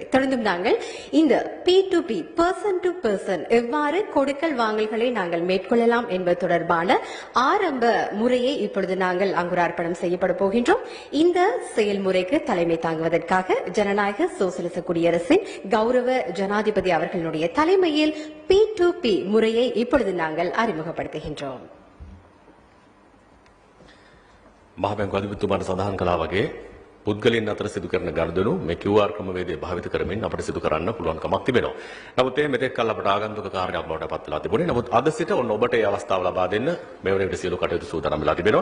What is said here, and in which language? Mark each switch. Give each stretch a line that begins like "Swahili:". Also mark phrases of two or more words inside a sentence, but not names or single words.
Tamil: தொடர்ந்து நாங்கள் இந்த P2P
English: person to person
Tamil: எவ்வாறு கொடுக்கல் வாங்கல்களை நாங்கள் மேற்கொள்ளலாம் என்பது தொடர்பான ஆரம்ப முறையை இப்பொழுது நாங்கள் அங்குரார்ப்பணம் செய்யப்பட போகின்றோம். இந்த செயல்முறைக்கு தலைமை தாங்குவதற்காக ஜனநாயக சோசலிச குடியரசின் கௌரவ ஜனாதிபதி அவர்களுடைய தலைமையில் P2P முறையை இப்பொழுது நாங்கள் அறிமுகப்படுத்துகின்றோம்.
Sinhala: මහ බැංකුව අධිපතිතුමාට සඳහන් කළා වගේ පුද්ගලයන් අතර සිදු කරන ගනුදෙනු මේ QR ක්‍රමවේදය භාවිත කරමින් අපිට සිදු කරන්න පුළුවන්කමක් තිබෙනවා. නමුත් මේ මෙතෙක් කල් අපට ආගන්තුක කාර්යයක් බවට පත් වෙලා තිබුණේ. නමුත් අද සිට ඔන්න ඔබට ඒ අවස්ථාව ලබා දෙන්න මේ වන විට සියලු කටයුතු සූදානම් වෙලා තිබෙනවා.